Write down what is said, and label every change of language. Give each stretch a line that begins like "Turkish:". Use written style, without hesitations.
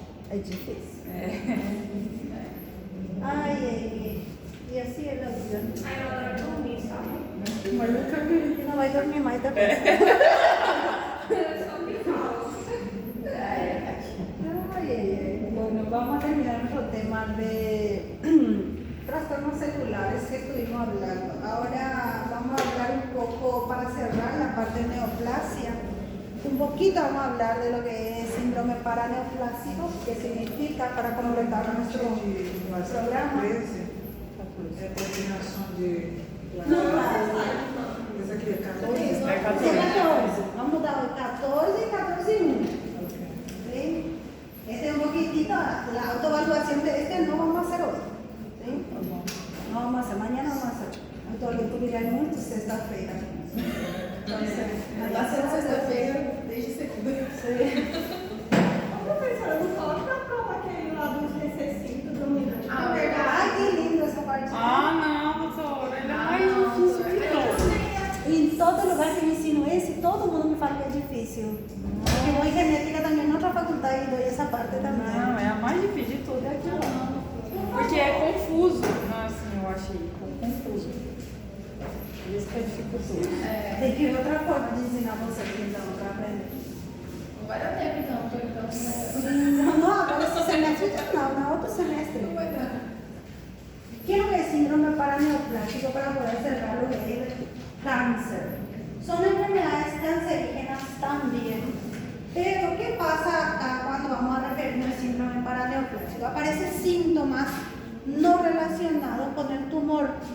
Portuguese: É difícil. É. Ai, ai. E assim é a vida. Aí eu adoro dormir, sabe? Mas nunca vi. E não vai dormir mais depois. Eu só me falo.
Spanish: Ay, bueno, vamos a terminar nuestro tema de trastornos celulares que estuvimos hablando. Ahora vamos a hablar un poco, para cerrar la parte de neoplasia, un poquito vamos a hablar de lo que es síndrome paraneoplásico, que significa, para completar nuestro programa.
Portuguese: É coordenação de.
Spanish: No,
Portuguese: Esse aqui é 14? É 14.
Spanish: es 14, vamos a dar 14 y 14 y 1. Ok. ¿Sí? Este es un poquitito, la autoevaluación de este no vamos a hacer hoy. ¿Sí? No vamos a hacer, mañana vamos a hacer.
Portuguese: Autoevaluação muito sexta-feira. Tá sendo sexta-feira, desde segunda. Ô, professora, não coloca na prova aquele lá dos recessitos dominantes. Ah, verdade. Ai, que lindo essa parte. Ah, não, doutora, ele é mais difícil que todos. Em todo lugar que eu ensino esse, todo mundo me fala que é difícil. Porque eu vou em genética também, em outra faculdade, e dou essa parte também. Não, é a mais difícil de tudo, é aquilo lá. Porque é confuso. Não, assim, eu achei confuso. Isso que é dificultoso. Tem que ver outra forma de ensinar você aqui, então, para aprender. Não vai dar tempo então, porque então Não, agora esse semestre não, na outro semestre. não vai dar.
Spanish: ¿Qué es lo que es síndrome paraneoplásico para poder cerrar lo que es el cáncer? Son enfermedades cancerígenas también. Pero, ¿qué pasa acá cuando vamos a referirnos al síndrome paraneoplásico? Aparecen síntomas no relacionados con el tumor.